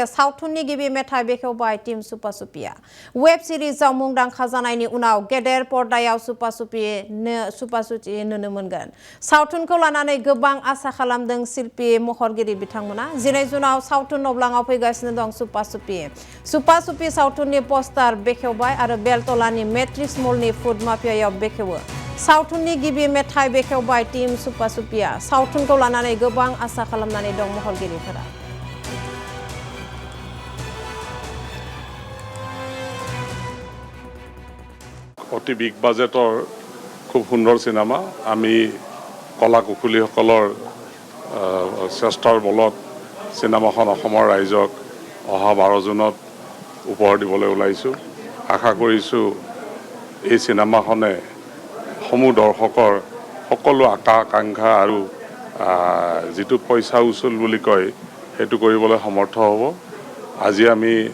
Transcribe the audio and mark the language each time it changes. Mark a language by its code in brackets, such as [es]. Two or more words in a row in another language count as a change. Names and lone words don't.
[brx] सावथुननि गिबि मेथाइ बेखेवबाय टीम सुपासुपिया वेब सिरिजआव मुंदांखा जानायनि उनाव गेदेर पर्दायाव सुपासुपि नुनो मोनगोन सावथुनखौ लानानै गोबां आसा खालामदों शिल्पी महरगिरि बिथांमोना जिनै जुनाव सावथुन अब्लाङाव फैगासिनो दं सुपासुपि सावथुननि पोस्टार बेखेवबाय आरो बेलतलानि मेट्रिक्स मलनि फुड माफियायाव बेखेवो सावथुननि गिबि मेथाइ बेखेवबाय टीम सुपासुपिया सावथुनखौ लानानै गोबां आसा खालामनानै दं महरगिरिफोरा [as] অতি বিগ বাজেটৰ খুব সুন্দৰ সিনেমা আমি কলা কুশলীসকলৰ চেষ্টাৰ বলত সিনেমাখন অসমৰ ৰাইজক অহা 12 জুনত উপহাৰ দিবলৈ ওলাইছো আশা কৰিছো এই সিনেমাখনে সমূহ দৰ্শকৰ সকলো আকাংক্ষা আৰু যেটো [hi] पैसा वसूल [as] বুলি কয় হেতু কৰিবলৈ সমৰ্থ হ'ব আজি আমি